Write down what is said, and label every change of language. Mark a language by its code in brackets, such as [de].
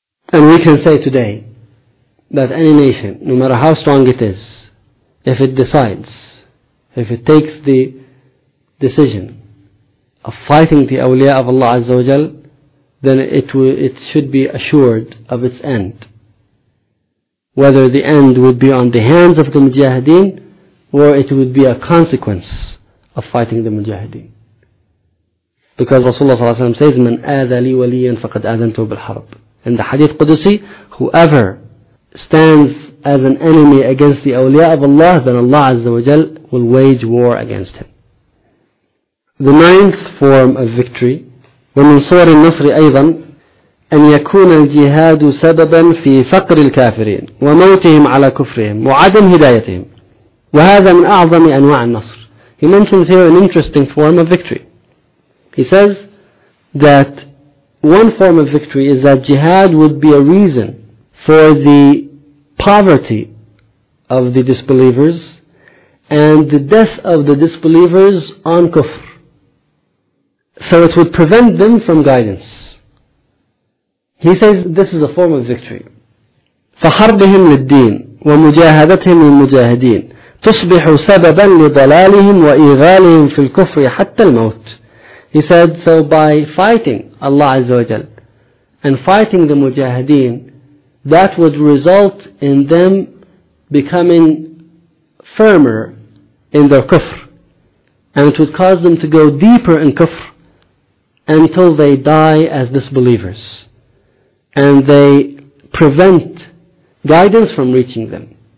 [en] And we can say today that any nation, no matter how strong it is, if it decides, if it takes the decision of fighting the awliya of Allah Azza wa Jal, then it should be assured of its end. Whether the end would be on the hands of the mujahideen, or it would be a consequence of fighting the mujahideen. Because Rasulullah ﷺ says, [ar] مَنْ آذَى لِي وَلِيًّا فَقَدْ آذَنْتُهُ بِالْحَرَبِ. [en] In the Hadith Qudusi, whoever stands as an enemy against the awliya of Allah, then Allah Azza wa Jal will wage war against him. The ninth form of victory, [ar] وَمِنْ صُوَرِ النَّصْرِ أَيْضًا أَنْ يَكُونَ الْجِهَادُ سَبَبًا فِي فَقْرِ الْكَافِرِينَ وَمَوْتِهِمْ عَلَى كُفْرِهِمْ وَعَدَمْ هِدَايَتِهِمْ وَهَذَا مِنْ أَعْظَمِ أَنْوَاعِ النَّصْرِ. [en] He mentions here an interesting form of victory. He says that one form of victory is that jihad would be a reason for the poverty of the disbelievers and the death of the disbelievers on kufr. So it would prevent them from guidance. He says this is a form of victory. [ar] فَحَرْبِهِمْ لِلدِّينِ وَمُجَاهَدَتْهِمْ لِلْمُجَاهَدِينَ تصبح سببا لضلالهم وإغالهم في الكفر حتى الموت. [en] He said, so by fighting Allah Azza wa Jal and fighting the mujahideen, that would result in them becoming firmer in their kufr, and it would cause them to go deeper in kufr until they die as disbelievers, and they prevent guidance from reaching them.